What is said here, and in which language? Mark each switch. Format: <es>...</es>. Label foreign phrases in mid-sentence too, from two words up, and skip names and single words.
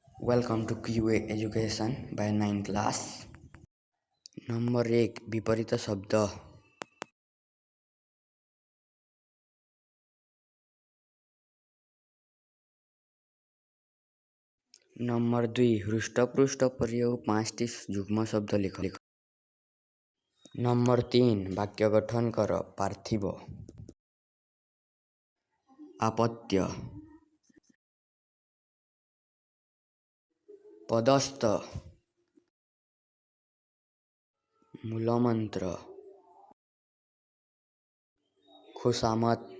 <en>Welcome to QA Education by 9 class.</en> <or>ନମ୍ବର 1 ବିପରୀତ ଶବ୍ଦ. ନମ୍ବର 2 ହୃଷ୍ଟପୁଷ୍ଟ ପ୍ରୟୋଗ 5ଟି ଯୁଗ୍ମ ଶବ୍ଦ ଲେଖ. नंबर 3 ବାକ୍ୟ ଗଠନ କର. ପାର୍ଥିବ, ଆପତ୍ୟ, ପଦସ୍ଥ, ମୂଳମନ୍ତ୍ର, ଖୁସାମତ.</or>